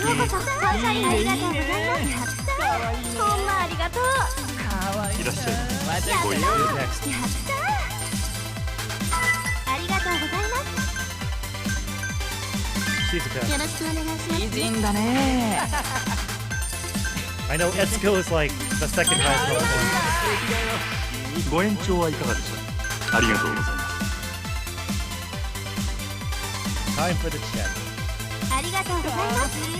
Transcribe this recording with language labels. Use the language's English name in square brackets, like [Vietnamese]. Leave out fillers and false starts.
[Japanese] ようこそサンシャインありがとうございます。やったほんまありがとう。かわいい。いらっしゃいませ。やったごゆっくり。 [English] Next. [Japanese] やったありがとうございます。 [English] She's a pet. [Japanese] よろしくお願いします。美人だね。 [English] I know Etsuko is like the second highest level one. [Japanese] ご延長はいかがでしょう。ありがとうございます。 [English] Time for the check. [Japanese] ありがとうございます。